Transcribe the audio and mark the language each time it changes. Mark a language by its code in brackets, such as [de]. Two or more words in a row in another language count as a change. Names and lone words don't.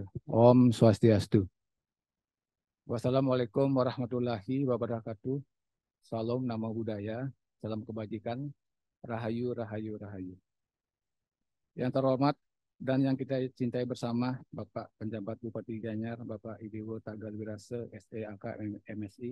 [ban] Om Swastiastu. [ar] Wassalamualaikum warahmatullahi wabarakatuh. [id] Salam nama budaya, salam kebajikan, [jv] rahayu, rahayu, rahayu. [id] Yang terhormat dan yang kita cintai bersama Bapak Penjabat Bupati Gianyar, Bapak Idiwo Tagal Wirase, SEAK MSI.